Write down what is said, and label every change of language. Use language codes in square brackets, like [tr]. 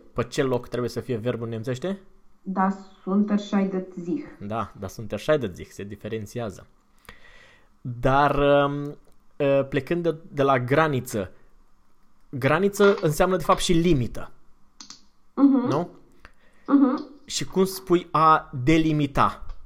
[ro] Pe ce loc trebuie să fie verbul nemțește? [de] Das unterscheidet sich. [ro] Da, [de] das unterscheidet sich, [ro] se diferențiază. Dar plecând de la graniță, graniță înseamnă de fapt și limită. Nu? Și cum spui a delimita?